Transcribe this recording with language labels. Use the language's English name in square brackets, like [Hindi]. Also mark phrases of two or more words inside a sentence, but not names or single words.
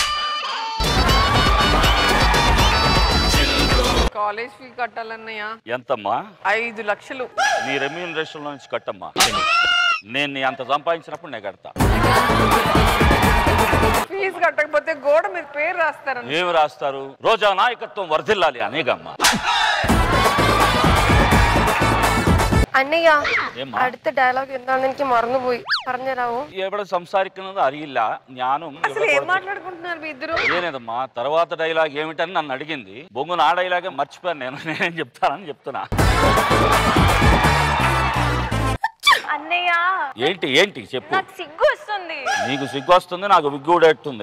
[Telugu] కాలేజ్ ఫీ కట్టాలన్నయ్య. ఎంతమ్మా? 5 లక్షలు. నీ రెమ్యూనరేషన్ నుంచి కట్టమ్మా. నేను అంత సంపాదించినప్పుడు నేను కడతా. ఫీజు కట్టకపోతే గోడ మీద పేరు రాస్తారు. ఏమి రాస్తారు? రోజా నాయకత్వం వర్ధిల్లాలి అనేగమ్మా. അന്നയ്യ ഏമ്മാ? [Malayalam] അടുത്ത ഡയലോഗ് എന്താണെന്ന് എനിക്ക് മറന്നുപോയി, പറഞ്ഞുതരാവോ? എവിടെ സംസാരിക്കുന്നത് അറിയില്ല ഞാനും. [Telugu] అసలు ఏం మాట్లాడుకుంటున్నారు మీ ఇద్దరు? ఏనేదమ్మా తర్వాత డైలాగ్ ఏమిటని నన్ను అడిగింది. బొంగు నా డైలాగే మర్చిపోయాను నేనేం చెప్తానని చెప్తున్నా. అన్నయ్య ఏంటి ఏంటి చెప్పు. నాకు సిగ్గు వస్తుంది. నీకు సిగ్గు వస్తుంది, నాకు విగ్గు ఉడేస్తుంది.